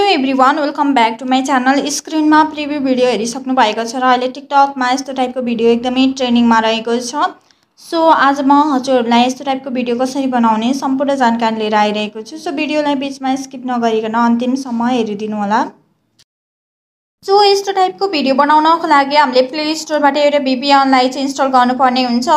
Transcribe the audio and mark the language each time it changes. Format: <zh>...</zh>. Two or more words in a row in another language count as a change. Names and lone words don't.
<en>Everyone welcome back to my channel.</en> <ne>स्क्रीन में</ne> <en>preview video</en> <ne>हेरिसक्नु भएको छ र अहिले टिकटक में यस्तो टाइपको भिडियो एकदमै ट्रेंडिङ में रहेको छ। सो आज म हजुरहरुलाई यस्तो टाइपको भिडियो कसरी बनाउने सम्पूर्ण जानकारी लिएर आइरहेको छु। सो भिडियोलाई बीचमा स्किप नगरिकन अन्तिमसम्म हेरिदिनु होला। सो यस्तो टाइपको भिडियो बनाउनको लागि हामीले प्ले स्टोरबाट एउटा VPNलाई चाहिँ इन्स्टल गर्नुपर्ने हुन्छ।</ne>